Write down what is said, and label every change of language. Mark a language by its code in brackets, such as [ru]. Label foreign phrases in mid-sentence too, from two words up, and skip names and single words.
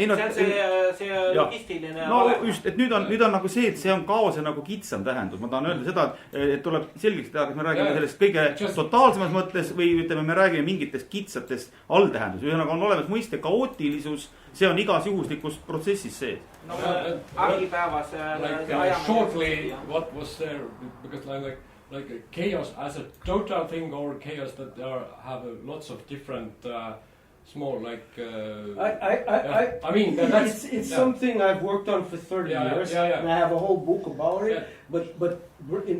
[et] See logistiline no just, et nüüd on nagu see, et see on kaose nagu kitsam tähendus. Ma tahan öelda seda, et tuleb selgeks teha, kas me räägime sellest kõige totaalsemas mõttes või ütleme, me räägime mingitest kitsatest alltähendus. Ühesõnaga on olemas mõiste kaootilisus, see on igas juhuslikus protsessis sees. [en] Shortly, what was there, because like a chaos as a total thing, or chaos that there have lots of different small I mean it's something I've worked on for 30 years, and I have a whole book about it.